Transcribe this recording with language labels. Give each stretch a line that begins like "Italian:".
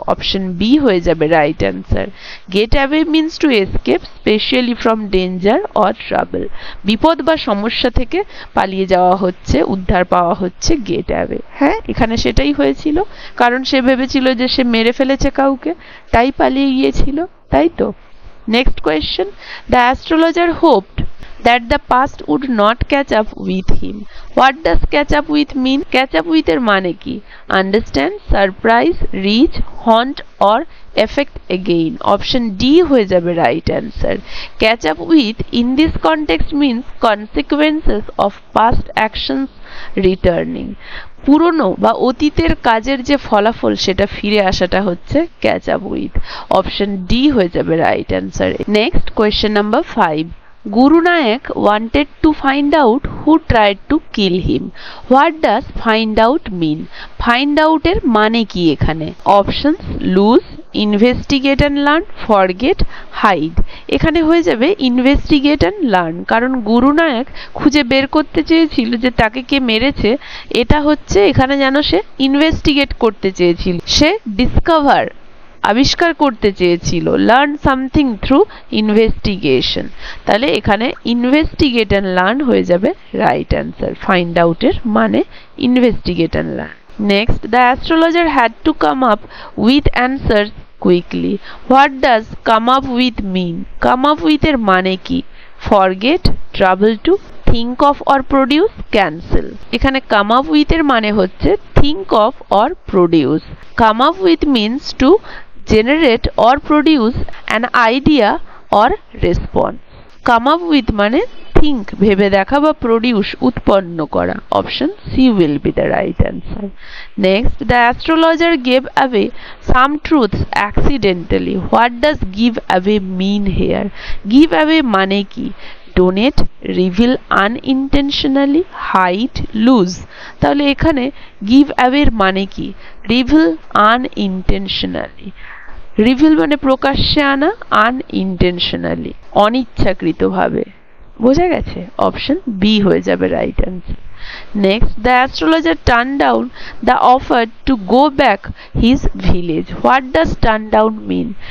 English: option B
Bangla: হয়ে যাবে
English: Right answer. Get away means to escape specially from danger or travel.
Bangla: বিপদ বা সমস্যা থেকে পালিয়ে যাওয়া হচ্ছে, উদ্ধার পাওয়া হচ্ছে গেট অ্যাওয়ে। হ্যাঁ, এখানে সেটাই হয়েছিল, কারণ সে ভেবেছিল যে সে মেরে ফেলেছে কাউকে, তাই পালিয়ে গিয়েছিল, তাই তো।
English: Next question, the astrologer hoped that the past would not catch up with him. What does catch up with mean? Catch up with
Bangla: এর মানে কি?
English: Understand, surprise, reach, haunt or affect again. Option D
Bangla: হয়ে যাবে
English: right answer. Catch up with in this context means consequences of past actions returning.
Bangla: পুরনো বা অতীতের কাজের যে ফলাফল সেটা ফিরে আসাটা হচ্ছে catch up with.
English: option D
Bangla: হয়ে যাবে
English: Right answer. Next question number 5, Guru Nanak wanted to find out who tried to kill him. What does find out mean? Find out
Bangla: এর মানে কি এখানে?
English: Options lose, investigate and learn, forget, hide.
Bangla: এখানে হয়ে যাবে
English: investigate and learn,
Bangla: কারণ গুরু নায়ক খুঁজে বের করতে চেয়েছিল যে তাকে কে মেরেছে। এটা হচ্ছে এখানে যেন সে ইনভেস্টিগেট করতে চেয়েছিল, সে ডিসকভার আবিষ্কার করতে চেয়েছিল।
English: Learn something through investigation.
Bangla: তাহলে এখানে
English: Investigate and learn হয়ে যাবে right answer. Find out এর মানে investigate and learn. Next, the astrologer had to come up with answers quickly. What does come up with mean? Come up with
Bangla: এর মানে কি?
English: Forget, travel to, think of or produce, cancel.
Bangla: এখানে
English: come up with
Bangla: এর মানে হচ্ছে
English: think of or produce. Come up with means to generate or produce an idea or response. Come up with
Bangla: মানে
English: think,
Bangla: ভেবে দেখা, বা
English: produce,
Bangla: উৎপন্ন করা।
English: Option C will be the right answer. Next, the astrologer gave away some truths accidentally. What does give away mean here? Give away
Bangla: মানে কি?
English: Donate, reveal unintentionally, hide, lose.
Bangla: তাহলে এখানে গিভ অ্যাওয়ের মানে কি?
English: Reveal unintentionally.
Bangla: রিভিল মানে প্রকাশ্যে আনা, unintentionally অনিচ্ছাকৃতভাবে। বোঝা গেছে? অপশন বি হয়ে যাবে
English: Right answer. Next, the astrologer turned down the offer to go back his village. What does turn down mean?